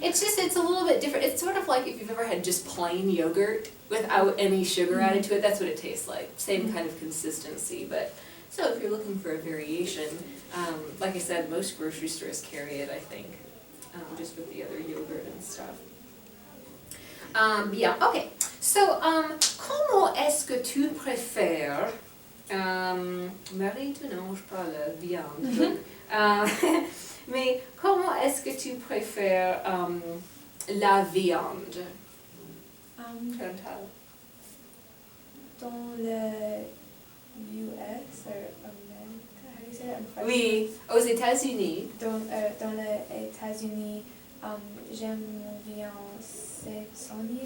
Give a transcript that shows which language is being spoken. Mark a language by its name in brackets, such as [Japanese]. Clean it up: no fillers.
[English] It's just, it's a little bit different. It's sort of like if you've ever had just plain yogurt without any sugar added to it, that's what it tastes like. Same kind of consistency, but, so if you're looking for a variation, Like I said, most grocery stores carry it, I think, just with the other yogurt and stuff. [French] Bien, ok. So, comment est-ce que tu préfères, Marie, tu ne manges pas la viande, mais comment est-ce que tu préfères la viande? Chantal? [English] Dans le US or America, how do you say it? I'm French. [French] Oui, aux États-Unis. Dans les États-Unis, j'aime la viande saisonnière.